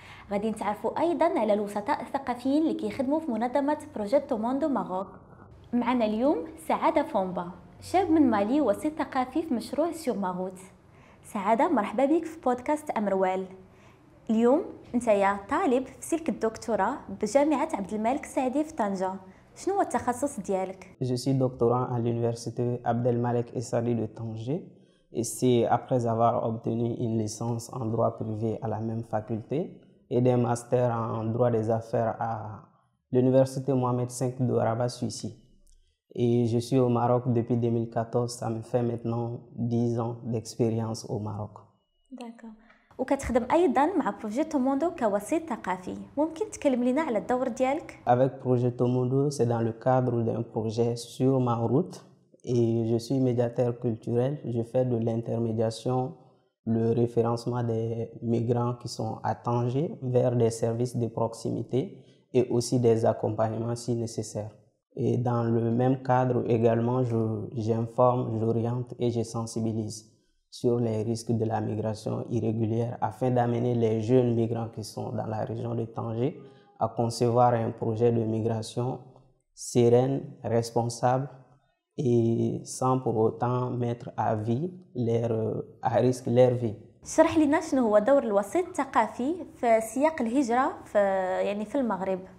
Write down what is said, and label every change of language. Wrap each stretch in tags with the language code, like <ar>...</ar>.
<ar>غادي نتعرفوا أيضا على الوسطاء الثقافيين اللي كيخدموا في منظمة بروجيتو موندو ماروك. معنا اليوم سعادة فومبا، شاب من مالي وسيط ثقافي في مشروع سور ماروت. سعادة، مرحبا بك في بودكاست أمروال. اليوم انت يا طالب في سلك الدكتوراه بجامعة عبد الملك السعدي في طنجة. شنو هو التخصص ديالك؟</ar> <fr>Je suis doctorant à l'université Abdelmalek Essadi de Tanger et c'est après avoir obtenu une licence en droit privé à la même faculté et des masters en droit des affaires à l'université Mohamed V de Rabat, Suisse. Et je suis au Maroc depuis 2014, ça me fait maintenant 10 ans d'expérience au Maroc. D'accord.</fr> <ar>وكتخدم ايضا مع بروجيتو موندو كوسيط ثقافي، ممكن تكلم لنا على الدور ديالك؟</ar> <fr>Avec Projeto Mondo, c'est dans le cadre d'un projet sur ma route et je suis médiateur culturel. Je fais de l'intermédiation, le référencement des migrants qui sont à Tanger vers des services de proximité et aussi des accompagnements si nécessaire. Et dans le même cadre également, j'informe, j'oriente et je sensibilise sur les risques de la migration irrégulière afin d'amener les jeunes migrants qui sont dans la région de Tanger à concevoir un projet de migration sereine, responsable et sans pour autant mettre à risque leur vie.</fr> <ar>شرح لنا شنو هو دور الوسيط الثقافي في سياق الهجرة في المغرب.</ar>